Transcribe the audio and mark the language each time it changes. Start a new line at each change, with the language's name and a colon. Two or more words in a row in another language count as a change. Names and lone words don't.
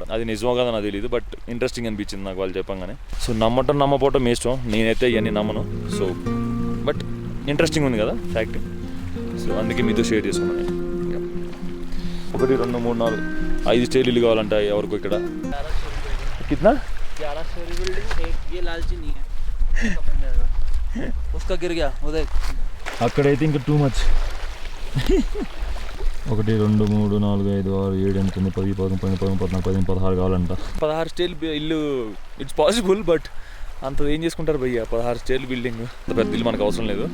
Telugu: అది నిజమో కదా నాకు తెలియదు,
English: but interesting
Telugu: అనిపించింది నాకు వాళ్ళు చెప్పంగానే. సో నమ్మపోవటం మీ ఇష్టం, నేనైతే ఇవన్నీ నమ్మను.
English: so but interesting
Telugu: ఉంది కదా ఫ్యాక్ట్. సో అందుకే మీతో షేర్ చేసుకున్నాను. 1 2 3 4 5 స్టేర్లు ఇల్లు కావాలంట ఎవరికో ఇక్కడ.
Hindi: कितना 11 स्टोरी बिल्डिंग, एक ये लालची नहीं है, उसका गिर गया उधर.
Telugu: అక్కడైతే ఇంకా
English: too much.
Telugu: 1 2 3 4 5 6 7 8 9 10 11 12 13 14 15 16 కావాలంట. 16 స్టేర్లు ఇల్లు
English: it's possible, but
Telugu: అంత ఏం చేసుకుంటారు భయ్య? 16 స్టేర్లు బిల్డింగ్, పెద్ద ఇల్లు మనకు అవసరం లేదు.